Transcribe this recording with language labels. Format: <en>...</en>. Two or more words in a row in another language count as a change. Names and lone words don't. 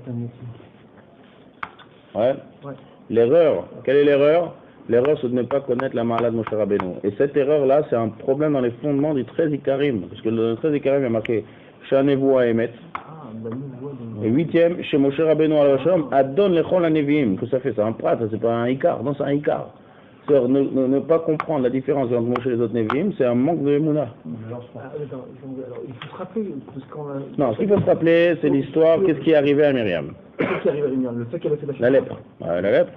<fr>Ouais. L'erreur, quelle est l'erreur? L'erreur, c'est de ne pas connaître la Ma'ala de Moshe Rabbeinu. Et cette erreur-là, c'est un problème dans les fondements du 13 Ikarim. Parce que le 13 Ikarim, il y a marqué</fr> <he>שנבואה אמת.</he> <fr>Et 8e, chez</fr> <he>Moshe Rabbeinu עליו השלום אדון לכל הנביאים.</he> <fr>Que ça fait? C'est un prat, c'est pas un Ikar. Non, c'est un Ikar. C'est-à-dire, ne pas comprendre la différence entre Moshe et les autres Neviim, c'est un manque de Emouna. Alors, il faut se rappeler. Non, ce qu'il faut se rappeler, c'est l'histoire, qu'est-ce qui est arrivé à Myriam. Qu'est-ce qui est arrivé à Myriam? Le fait qu'elle a fait la lèpre. La lèpre.</fr>